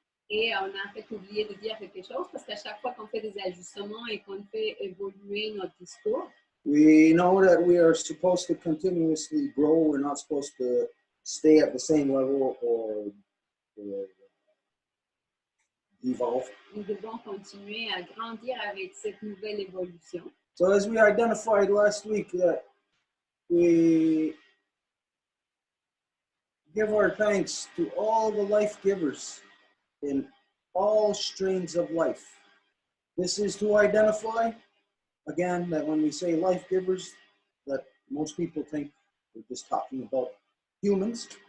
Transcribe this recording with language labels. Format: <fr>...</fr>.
<fr>et on a en fait oublié de dire quelque chose, parce qu'à chaque fois qu'on fait des ajustements et qu'on fait évoluer notre discours,</fr> <en>We know that we are supposed to continuously grow. We're not supposed to stay at the same level or evolve.</en> <fr>nous devons continuer à grandir avec cette nouvelle évolution.</fr> <en>So as we identified last week, that we give our thanks to all the life givers in all strains of life. This is to identify, again, that when we say life givers, that most people think we're just talking about humans.</en>